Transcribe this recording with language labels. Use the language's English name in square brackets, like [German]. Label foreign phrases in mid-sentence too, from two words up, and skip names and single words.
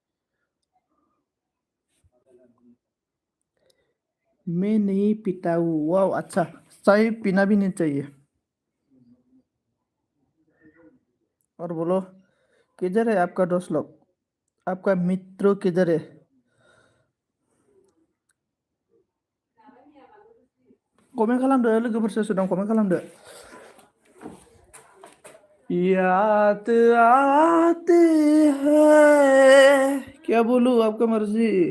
[Hindi] मैं नहीं पीता हूँ वाओ अच्छा चाय पीना भी नहीं चाहिए और बोलो किधर है आपका दोस्त लोग आपका मित्र किधर है [Bodo] कमेंट खालामदो लोगोफोर सोर दं कमेंट खालामदो [Hindi] याद आते हैं क्या बोलूं आपका मर्जी